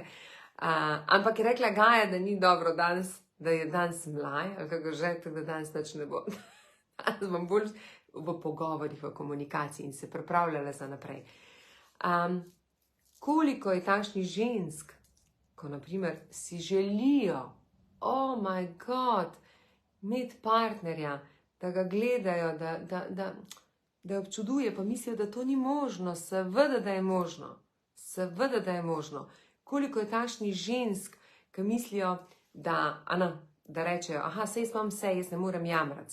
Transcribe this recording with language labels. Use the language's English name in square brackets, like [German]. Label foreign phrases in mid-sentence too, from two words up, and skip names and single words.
[Slovenian] Ampak je rekla Gaja, da ni dobro danes, da je danes mlaj, ali kako že, tako da danes nič ne bo. Danes bom bolj v pogovorih, v komunikaciji in se pripravljala za naprej. Koliko je takšnih žensk, ko naprimer si želijo, [English] oh my god, [Slovenian] imeti partnerja, da ga gledajo, da občuduje, pa mislijo, da to ni možno, seveda, da je možno. Seveda, da je možno. Koliko je takšnih žensk, ki mislijo, da rečejo, aha, sej imam vse, jaz ne morem jamrati.